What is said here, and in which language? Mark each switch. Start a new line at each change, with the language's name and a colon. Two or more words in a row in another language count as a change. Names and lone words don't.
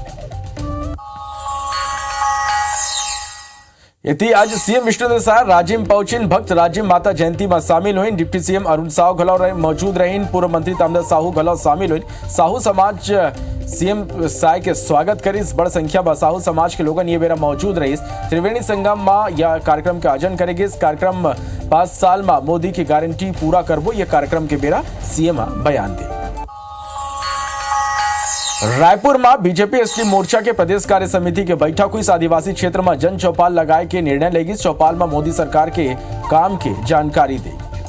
Chhattisgarhi: इति आज सीएम विष्णुदेव साय राजिम पहुंचिन। भक्त राजिम माता जयंती में शामिल हुई। डिप्टी सीएम अरुण साहू घलौ मौजूद रहीन। पूर्व मंत्री तामदास साहू घलौ शामिल हुई। साहू समाज सीएम साय के स्वागत करीस। बड़ संख्या में साहू समाज के लोगन ये बेरा मौजूद रहीस। त्रिवेणी संगम में यह कार्यक्रम के आयोजन करेगी। इस कार्यक्रम 5 साल में मोदी की गारंटी पूरा करबो, यह कार्यक्रम के बेरा सीएम बयान दे। रायपुर में बीजेपी एसटी मोर्चा के प्रदेश कार्य समिति के बैठक हुई। आदिवासी क्षेत्र में जन चौपाल लगाए के निर्णय लेगी। चौपाल में मोदी सरकार के काम की जानकारी देगी।